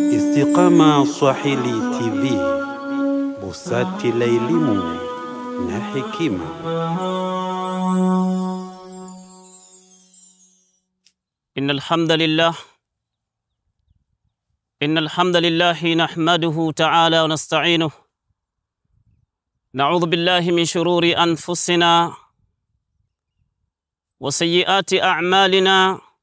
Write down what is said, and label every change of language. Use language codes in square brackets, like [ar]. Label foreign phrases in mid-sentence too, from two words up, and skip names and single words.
[sw] Istiqama Swahili TV, busati la elimu na hekima. [ar] إن الحمد لله نحمده تعالى ونستعينه. ونعوذ بالله من شرور أنفسنا وسيئات أعمالنا.